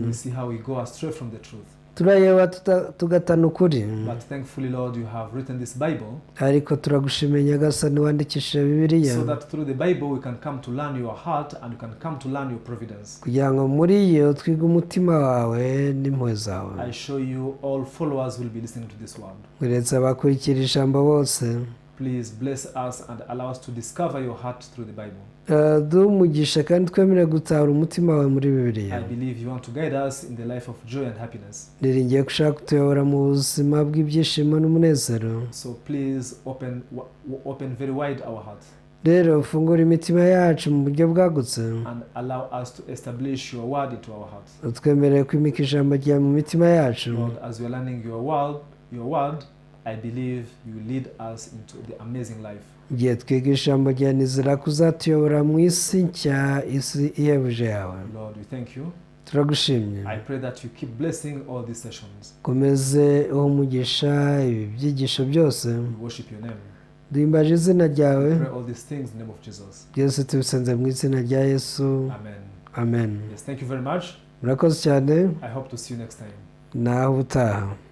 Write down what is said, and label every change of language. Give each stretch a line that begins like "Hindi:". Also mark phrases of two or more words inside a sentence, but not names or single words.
English: we see how we go astray from the truth.
Kinyarwanda: turareba tugatana ukuri.
English: But thankfully, Lord, you have written this Bible
Kinyarwanda: ariko turagushimiye nyagasani wandikishije bibiliya,
English: so that through the Bible we can come to learn your heart and you can come to learn your providence.
Kinyarwanda: kugira ngo muri yo twige umutima wawe n'impuhwe zawe.
English: I show you all followers will be listening to this word.
Kinyarwanda: uretse abakurikira ijambo bose,
English: Please bless us and allow us to discover your heart through the Bible.
Kinyarwanda: duhe umugisha kandi twemere gutahura umutima wawe muri bibiliya.
English: I believe you want to guide us in the life of joy and happiness.
Kinyarwanda: niringiye gushaka kutuyobora mu buzima bw'ibyishimo n'umunezero.
English: So please open very wide our hearts
Kinyarwanda: rero fungura imitima yacu mu buryo bwagutse,
English: and allow us to establish your word into our hearts.
Kinyarwanda: twemerere kwimika ijambo ryawe mu mitima yacu.
English: Lord, as we are learning your word, I believe you lead us into the amazing life.
Kinyarwanda: igihe twiga ijambo ryawe nizera ko uzatuyobora mu isi nshya, isi ihebuje yawe.
English: Lord, we thank you.
Kinyarwanda: turagushimye.
English: I pray that you keep blessing all these sessions.
Kinyarwanda: komeze uha umugisha ibi byigisho byose.
English: We worship your name.
Kinyarwanda: duhimbaje izina ryawe.
English: We pray all these things in the name of Jesus.
Kinyarwanda: byose tubisenze mu izina rya Yesu.
English: Amen.
Kinyarwanda: amen.
English: Yes, thank you very much.
Kinyarwanda: Murakoze cyane,
English: I hope to see you next time.
Kinyarwanda: naho ubutaha.